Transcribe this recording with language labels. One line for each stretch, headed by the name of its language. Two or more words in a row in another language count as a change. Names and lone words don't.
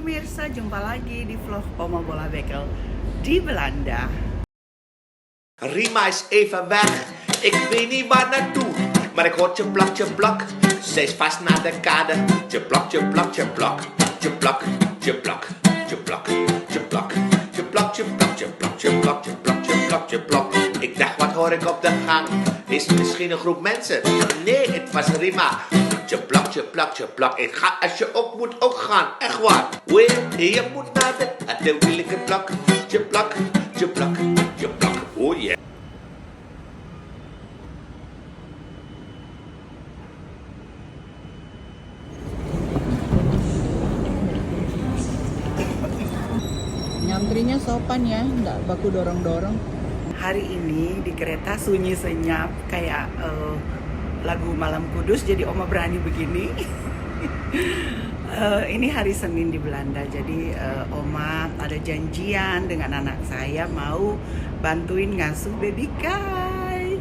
Indonesian: pemirsa, jumpa lagi di vlog Oma Bola Bekel di Belanda.
Dutch: Rima is even weg, ik weet niet waar naartoe. Maar ik hoor tjeplak, tjeplak, ze is vast naar de kade. Tjeplak, tjeplak, tjeplak, tjeplak, tjeplak, tjeplak, tjeplak, tjeplak, tjeplak, tjeplak, tjeplak, tjeplak, tjeplak, tjeplak. Ik dacht, wat hoor ik op de gang? Is het misschien een groep mensen? Nee, het was Rima. Tjeplak, tjeplak, tjeplak. Ik ga als je op moet ook gaan, echt waar. Wee, je moet naar de wil ik het plak. Tjeplak, tjeplak, tjeplak.
English: Oh yeah.
Indonesian: Nyantrinya sopan ya, nggak baku dorong-dorong. Hari ini di kereta sunyi senyap kayak lagu Malam Kudus, jadi Oma berani begini. Ini hari Senin di Belanda, jadi Oma ada janjian dengan anak saya mau bantuin ngasuh baby Kai.